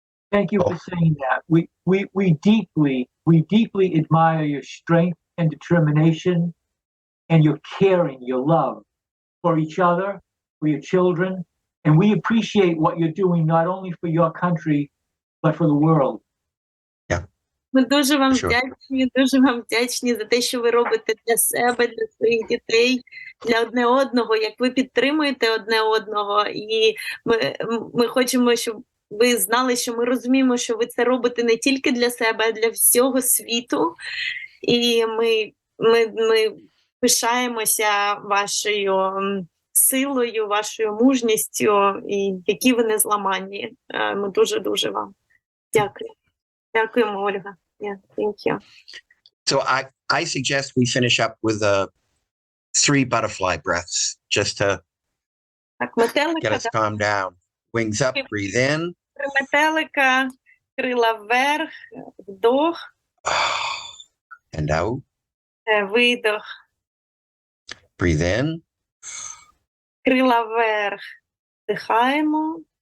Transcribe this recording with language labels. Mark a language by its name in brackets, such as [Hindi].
[English] Thank you for saying that. We deeply admire your strength and determination and your caring, your love for each other, for your children. And we appreciate what you're doing not only for your country, but for the world. [Ukrainian] Ми дуже вам вдячні за те, що ви робите для себе, для своїх дітей, для одне одного, як ви підтримуєте одне одного. І ми хочемо, щоб ви знали, що ми розуміємо, що ви це робите не тільки для себе, а для всього світу. І ми пишаємося вашою силою, вашою мужністю, і які ви незламанні. Ми дуже вам дякуємо. Дякуємо, Ольга. [English] Yeah, thank you. So I suggest we finish up with 3 butterfly breaths just to get us calmed down. Wings up, breathe in. [Ukrainian] Метелика, крила вверх, вдох. [English] And out. [Ukrainian] Видох. [English] Breathe in. [Ukrainian] Крила вверх, вдихаємо.